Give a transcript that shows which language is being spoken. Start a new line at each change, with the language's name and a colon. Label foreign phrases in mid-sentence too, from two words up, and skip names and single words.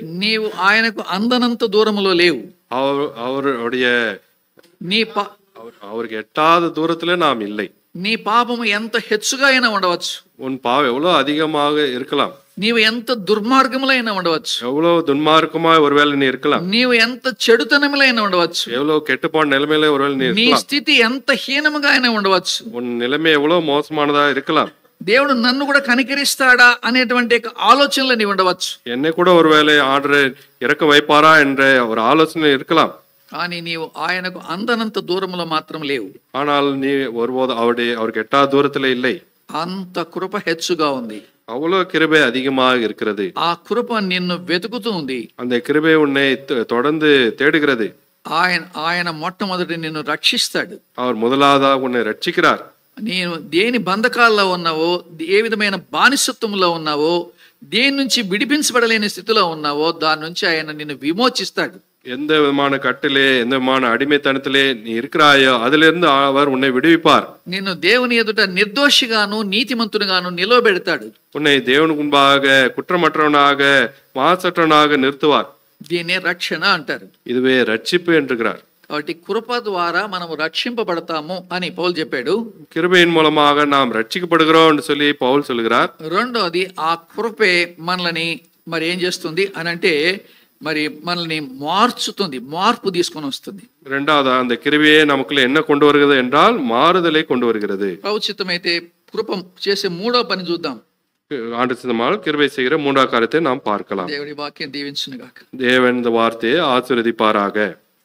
Telugu: నీవు ఆయనకు అందనంత దూరములో లేవు.
Tamil: அவருடைய
Telugu: నీ పా
Tamil: அவருக்கு எட்டாத தூரத்துல நாம் இல்லை.
Telugu: నీ పాపము ఎంత హెచ్చుగా అయినా ఉండవచ్చు,
Tamil: உன் பாவம் எவ்வளவு அதிகமாக இருக்கலாம்,
Telugu: నీవు ఎంత దుర్మార్గములో అయినా ఉండవచ్చు,
Tamil: எவ்வளவு துன்மார்க்கமா ஒருவேளை நீ இருக்கலாம்,
Telugu: నీవు ఎంత చెడుతనములో అయినా ఉండవచ్చు,
Tamil: எவ்வளவு கெட்டுப்போன நிலைமையில ஒருவேளை நீ
Telugu: నీ
Tamil: இருக்கலாம்,
Telugu: స్థితి ఎంత హీనముగా అయినా ఉండవచ్చు.
Tamil: உன் நிலைமை எவ்வளவு மோசமானதா இருக்கலாம்.
Telugu: దేవుడు నన్ను కూడా కనికరిస్తాడా అనేటువంటి ఆలోచనలో నీవు ఉండవచ్చు.
Tamil: என்னை கூட ஒருவேளை ஆர்டர் இறக்க வைப்பாரா என்ற ஒரு ஆலோசனை இருக்கலாம்.
Telugu: కానీ నీవు ఆయనకు అందనంత దూరంలో మాత్రం లేవు.
Tamil: ஆனால் நீ ஒருபோது அவருக்கு எட்டாத தூரத்துல இல்லை.
Telugu: అంత కృప హెచ్చుగా ఉంది.
Tamil: அவ்வளவு கிருபை அதிகமாக இருக்கிறது.
Telugu: ఆ కృప నిన్ను వెతుకుతూ ఉంది.
Tamil: அந்த கிருபை உன்னை தொடர்ந்து தேடுகிறது.
Telugu: ఆయన మొట్టమొదటి నిన్ను రక్షిస్తాడు.
Tamil: அவர் முதலாவதாக உன்னை ரட்சிக்கிறார்.
Telugu: నేను దేని బంధకాల్లో ఉన్నావో, ఏ విధమైన బానిసత్వంలో ఉన్నావో, దేని నుంచి విడిపించబడలేని స్థితిలో ఉన్నావో దాని నుంచి ఆయన నిన్ను విమోచిస్తాడు.
Tamil: எந்த விதமான கட்டிலே எந்த விதமான அடிமைத்தனத்திலே நீ இருக்கிறாயோ அதுல இருந்து அவர் உன்னை விடுவிப்பார்.
Telugu: నిన్ను దేవుని ఎదుట నిర్దోషిగాను నీతిమంతునిగాను నిలవబెడతాడు.
Tamil: உன்னை தேவனுக்கு முன்பாக குற்றமற்றவனாக மாசற்றவனாக நிறுத்துவார்.
Telugu: దీన్నే రక్షణ అంటారు.
Tamil: இதுவே ரட்சிப்பு என்றுகிறார்.
Telugu: కాబట్టి కృప ద్వారా మనము రక్షింపబడతాము అని పౌలు చెప్పాడు.
Tamil: கிருபையின் மூலமாக நாம் ரட்சிக்கப்படுகிறோம் என்று சொல்லி பவுல் சொல்கிறார்.
Telugu: రెండోది ఆ కృపే మనల్ని మరి ఏం చేస్తుంది అని అంటే మరి మనల్ని మార్చుతుంది, మార్పు తీసుకొని వస్తుంది.
Tamil: இரண்டாவது அந்த கிருபையே நமக்குள்ள என்ன கொண்டு வருகிறது என்றால் மாறுதலை கொண்டு வருகிறது.
Telugu: ప్రభుచితమైతే కృప చేసే మూడో పని చూద్దాం.
Tamil: ஆண்டு சித்தமாக கிருபை செய்கிற மூன்றாவது காரியத்தை நாம் பார்க்கலாம்.
Telugu: దేవుడి వాక్యం దీవించును గాక.
Tamil: தேவன் இந்த வார்த்தையை ஆசீர்வதிப்பாராக.